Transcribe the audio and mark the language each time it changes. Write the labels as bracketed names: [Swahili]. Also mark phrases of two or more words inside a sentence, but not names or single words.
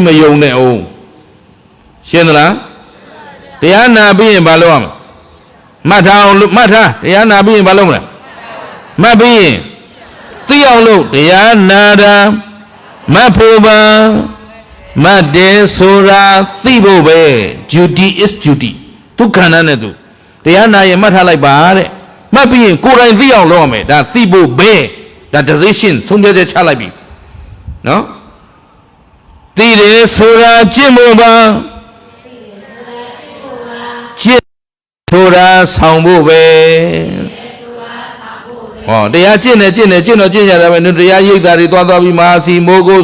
[Burmese] မယုံနဲ့အောင်ရှင်းသလားတရားနာပြီးရင်ဘာလုပ်ရမလဲမှတ်ထားအောင်မှတ်ထားတရားနာပြီးရင် ဘာလုပ်မလဲမှတ်ပြီးရင်သိအောင်လုပ်တရားနာတာမှတ်ဖို့ပါမှတ်တယ်ဆိုတာသိဖို့ပဲ [English] duty is duty [Burmese] သူခန္ဓာနဲ့သူတရားနာရင်မှတ်ထားလိုက်ပါတဲ့မှတ်ပြီးရင်ကိုယ်တိုင်သိအောင်လုပ်ရမယ်ဒါသိဖို့ပဲဒါ decision ဆုံးဖြတ်ချက်ချလိုက်ပြီနော်သိတယ်ဆိုတာကျင့်ဖို့ပါ ကျင့်ဆိုတာဆောင်ဖို့ပဲဟောတရားကျင့်တယ်ကျင့်တော့ကျင့်ကြတာပဲတရားရိပ်တာတွေသွားပြီးမဟာစီမိုးကို